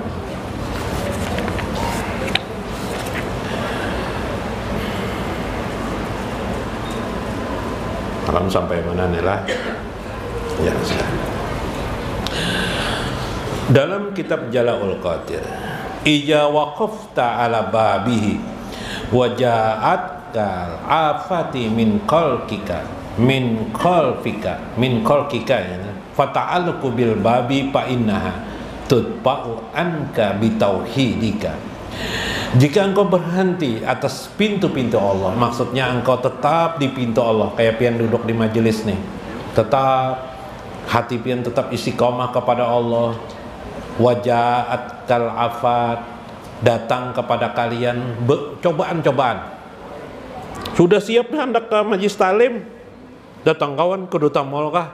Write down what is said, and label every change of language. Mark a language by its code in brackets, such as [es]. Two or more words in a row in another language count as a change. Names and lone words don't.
[bjn] Malam sampai mana nih lah? [id] Ya sudah. Dalam kitab [ar] Jala'ul Qadir, إذا وقفت على بابه وجاءتك الآفات من خلقك يا فتعلق بالباب فإنها تدفع عنك بتوحيدك. [id] Jika engkau berhenti atas pintu-pintu Allah, maksudnya engkau tetap di pintu Allah, [bjn] kayak pian duduk di majelis nih, tetap hati pian tetap istiqomah kepada Allah. [ar] وجاءتك الآفات, [id] datang kepada kalian cobaan-cobaan. [bjn] Sudah siap hendak ke majlis taklim, datang kawan ke duta mall kah?